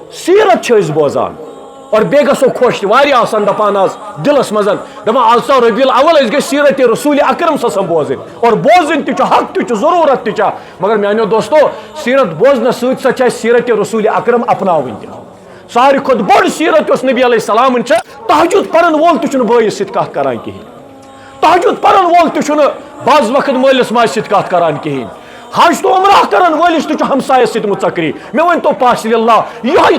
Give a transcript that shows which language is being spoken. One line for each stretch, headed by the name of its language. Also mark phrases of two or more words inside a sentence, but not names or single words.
Kashmiri: سیرت چھِ أسۍ بوزان اور بیٚیہِ گژھو خۄش تہِ واریاہ آسان دپان آز دِلس منٛز دپان آز ژاو ربیع الاول أسۍ گٔژھۍ سیرت رسول اکرم
Arabic: صلی اللہ علیہ وسلم
Kashmiri: بوزٕنۍ اور بوزٕنۍ تہِ چھُ حق تہِ چھُ ضروٗرت تہِ چھِ مگر میانیو دوستو سیرت بوزنہٕ سۭتۍ سۭتۍ چھِ اَسہِ سیرت رسول اکرم اپناوٕنۍ تہِ ساروی کھۄتہٕ بٔڑ سیرت یۄس نبی علیہ السلامن چھِ تہجد پرن وول تہِ چھُنہٕ بٲیِس سۭتۍ کتھ کران کِہیٖنۍ تہجد پرن وول تہِ چھُنہٕ بعض وقت مٲلِس ماجہِ سۭتۍ کتھ کران کِہیٖنۍ حج تو عمرہ کرن وٲلِس تہِ چھُ ہمسایس سۭتۍ مُژکری مےٚ ؤنۍتو پاسِل اللہ یِہوٚے